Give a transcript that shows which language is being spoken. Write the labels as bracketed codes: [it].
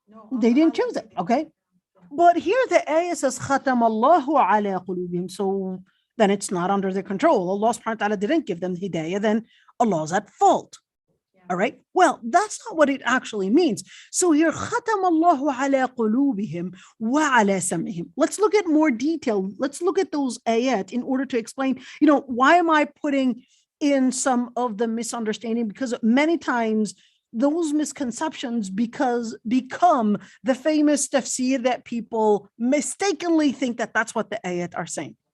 [en] They didn't choose it, okay? But here the ayah says, [ar] ختم الله على قلوبهم. [en] So then it's not under their control. Allah subhanahu wa ta'ala didn't give them hidayah, then Allah's at fault. All right. Well, that's not what it actually means. So here, [ar] ختم الله على قلوبهم وعلى سمعهم. [en] Let's look at more detail. Let's look at those ayat in order to explain, why am I putting in some of the misunderstanding? Because many times those misconceptions become the famous tafsir that people mistakenly think that that's what the ayat are saying.